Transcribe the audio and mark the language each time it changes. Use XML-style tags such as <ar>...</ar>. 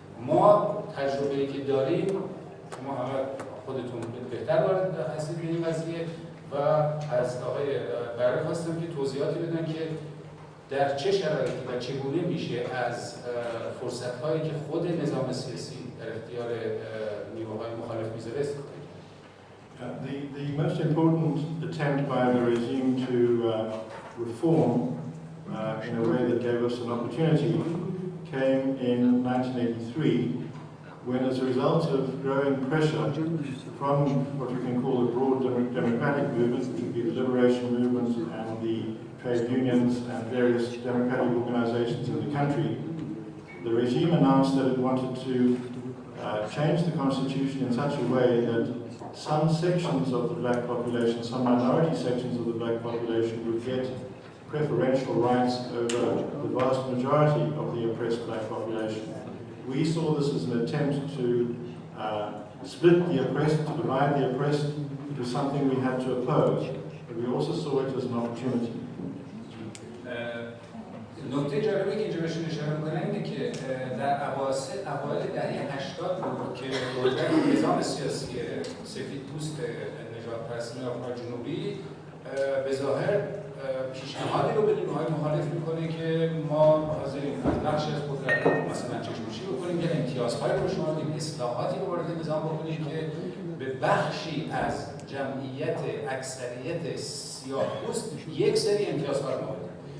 <fa>ما تجربه‌ای که داریم، شما همه خودتون بهتر وارد هستید به این قضیه و از آقای برای خواستم که توضیحاتی بدن که در چه شرایطی و چگونه میشه از فرصت‌هایی که خود نظام سیاسی در اختیار نیروهای مخالف میذاره استفاده کنیم.</fa> <en>The most important attempt by the regime to reform in a way that gave us an opportunity came in 1983 when, as a result of growing pressure from what we can call a broad democratic movement, which would be the liberation movement and the trade unions and various democratic organizations in the country, the regime announced that it wanted to change the constitution in such a way that some sections of the black population, some minority sections of the black population would get preferential rights over the vast majority of the oppressed black population. We saw this as an attempt to split the oppressed, to divide the oppressed. It was something we had to oppose, but we also saw it as an opportunity.</en> <fa>نکته جالبی که اینجا بهشون اشاره می‌کنم اینه که در اوایل دهه 80 بود که نظام سیاسی سفید پوست نجات پرستان آفریقای جنوبی به ظاهر پیشنهادی رو به نیروهای مخالف میکنه که ما حاضریم از بخش از قدرت مثلا چشم‌پوشی بکنیم که امتیازهای رو شما بدیم، اصلاحاتی رو وارد نظام بکنیم که به بخشی از جمعیت اکثریت سیاه‌پوست یک سری امتیازها رو بدیم.</fa>